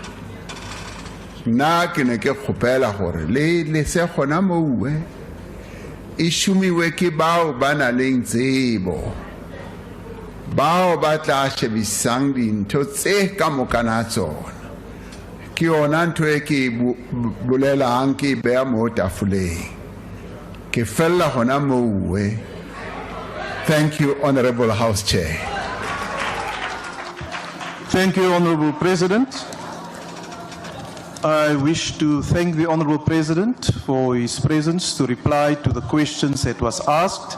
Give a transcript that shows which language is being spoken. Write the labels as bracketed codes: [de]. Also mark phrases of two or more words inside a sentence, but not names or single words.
[nso] Na ke ne ke kgopela gore le se gona mo uwe e šomiwe ke bao ba na leng tsebo bao ba tla shebisang dintho tse ka moka na tsona ke yona ntho e ke bolelang ke beya mo tafoleng ke fella gona mo uwe. [en] Thank you, Honorable House Chair. Thank you, Honorable President. I wish to thank the Honorable President for his presence to reply to the questions that was asked.